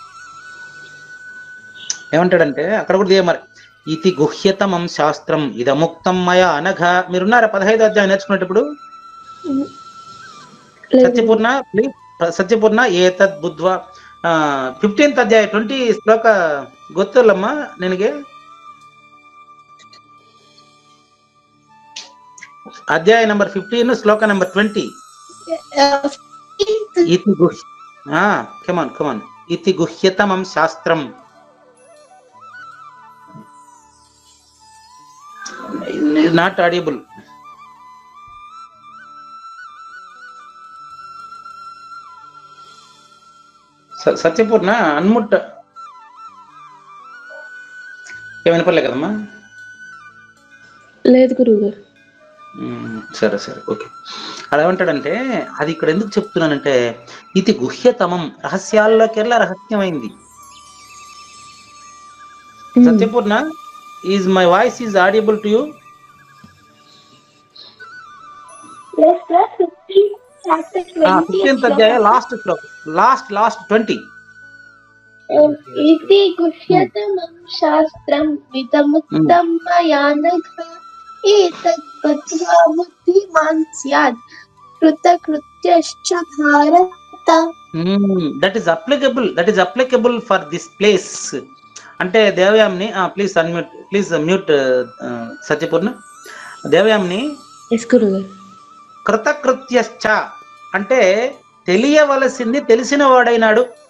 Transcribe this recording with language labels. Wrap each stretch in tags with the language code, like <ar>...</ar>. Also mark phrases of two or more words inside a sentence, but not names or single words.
<te>ఏమంటాడంటే అక్కడ కూడా మరి</te> <sa>ఇతి గుహ్యతమం శాస్త్రం ఇదముక్తం మయా అనఘ.</sa> <te>మీరున్నారా 15వ అధ్యాయం నేర్చుకునేటప్పుడు? సత్యపూర్ణ ప్లీజ్, సత్యపూర్ణ</te> <sa>ఏతద్ బుద్ధ్వా</sa> <te>15th</te> <kn>ಅಧ್ಯಾಯ 20 ಶ್ಲೋಕ ಗೊತ್ತಲ್ಲಮ್ಮ ನಿನಗೆ? ಅಧ್ಯಾಯ ನಂಬರ್ 15 ಶ್ಲೋಕ ನಂಬರ್ 20.</kn> <sa>ಇತಿ ಕಮಾನ್ ಇತಿ ಗುಹ್ಯತಮಂ ಶಾಸ್ತ್ರಂ.</sa> <en>not audible.</en> <te>సత్యపూర్ణ అన్ముట్ ఏమైనా పర్లే కదమ్మా? లేదు గురువుగారు. సరే ఓకే. అలా ఏమంటాడంటే అది ఇక్కడ ఎందుకు చెప్తున్నానంటే ఇది గుహ్యతమం, రహస్యాల్లోకెల్లా రహస్యమైంది.</te> <en>సత్యపూర్ణ, is my voice is audible to you?</en> <te>ఫిఫ్టీన్త్ అధ్యాయ లాస్ట్ శ్లోకం, లాస్ట్ 20.</te> <sa>इति गुह्यतमं शास्त्रं विदमुक्तं मया नघ एतत् बद्ध्वा बुद्धिमान् स्यात् कृतकृत्यश्च भारत.</sa> <en>that is applicable for this place.</en> <te>అంటే దేవయామ్ని</te> <en>please unmute, please mute</en> <te>సత్యపూర్ణ. దేవయామ్ని కృతకృత్యశ్చ అంటే తెలియవలసింది తెలిసిన వాడైనాడు.</te>